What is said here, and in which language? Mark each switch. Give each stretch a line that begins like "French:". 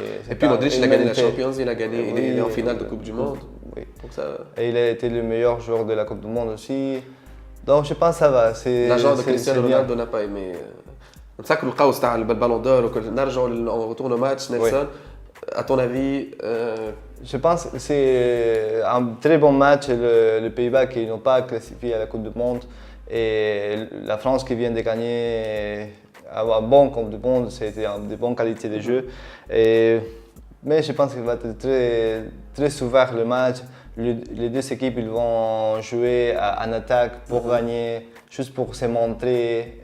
French: et puis Modric il a gagné la Champions, il a gagné, il est en finale de Coupe du Monde. Oui. Donc ça... Et il a été le meilleur joueur de la Coupe du Monde aussi. Donc je pense que ça va. L'agent de Cristiano Ronaldo n'a pas aimé.
Arabic: نسكروا القوس تاع البالون دور وكل نرجعوا للريتورن ماتش نيلسون
French: à ton avis Je pense que c'est un très bon match le Pays-Bas qui n'ont pas classifié à la Coupe du Monde et la France qui vient de gagner un bon Coupe du Monde, c'était de bonne qualité de jeu. Mais je pense qu'il va être très ouvert le match. Les deux équipes ils vont jouer en attaque pour gagner, juste pour se montrer.